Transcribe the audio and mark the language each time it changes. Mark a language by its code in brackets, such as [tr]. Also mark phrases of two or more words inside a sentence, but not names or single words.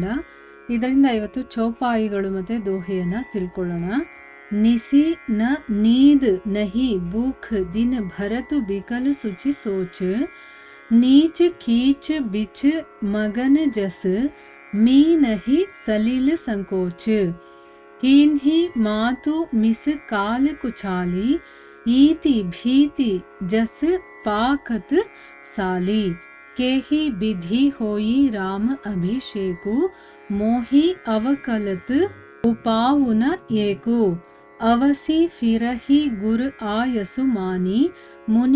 [kn] ಇದರಿಂದ ಇವತ್ತು ಚೌಪಾಯಿಗಳು ಮತ್ತು ದೋಹೆಯನ್ನು ತಿಳ್ಕೊಳ್ಳೋಣ. [awa] निसि न नीद नहिं भूख दिन भरतु बिकल सुचि सोच, नीच कीच बिच मगन जस मीनहि सलिल सँकोच, कीन्ही मातु मिस काल कुचाली, ईति भीति जस पाकत साली, केही विधि होई राम अभिषेकु, मोही अवकलत उपाउन एकु, अवसी फिरही गुर आयसु मानी, मुनि